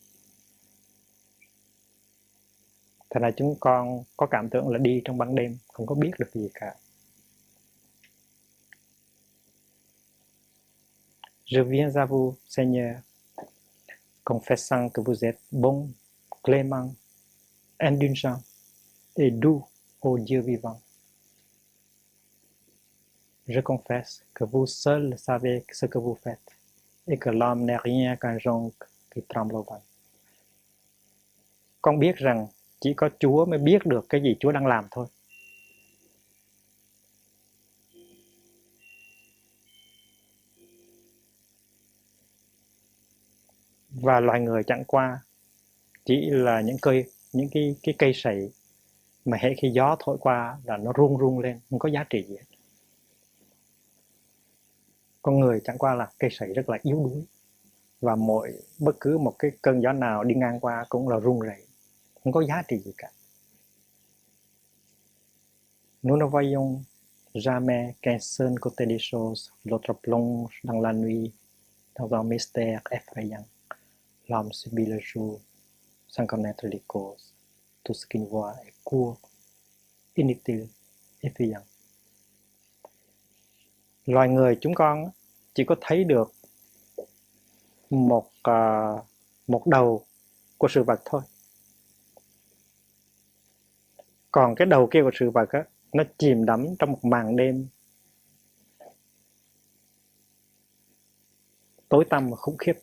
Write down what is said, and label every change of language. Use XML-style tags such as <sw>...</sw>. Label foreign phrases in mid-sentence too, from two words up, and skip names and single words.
<vi>Thành ra chúng con có cảm tưởng là đi trong ban đêm, không có biết được gì cả.</vi> <fr>Je viens à vous, Seigneur, confessant que vous êtes bon, clément, indulgent et doux, ô Dieu vivant. Je confesse que vous seul savez ce que vous faites, et que l'homme n'est rien qu'un jonc qui tremble au vent.</fr> <vi>Con biết rằng chỉ có Chúa mới biết được cái gì Chúa đang làm thôi. Và loài người chẳng qua chỉ là những cái cây sậy mà hễ khi gió thổi qua là nó rung rung lên, không có giá trị gì hết. Con người chẳng qua là cây sậy rất là yếu đuối, và bất cứ một cái cơn gió nào đi ngang qua cũng là rung rẩy, không có giá trị gì cả.</vi> <fr>Nous ne voyons jamais qu'un seul côté des choses, l'autre plonge dans la nuit, dans un mystère effrayant. L'homme subit le jour sans connaître les causes. Tout ce qu'il voit est court, inutile, effrayant.</fr> <vi>Loài người chúng con chỉ có thấy được một đầu của sự vật thôi. Còn cái đầu kia của sự vật á, nó chìm đắm trong một màn đêm tối tăm và khủng khiếp.</vi>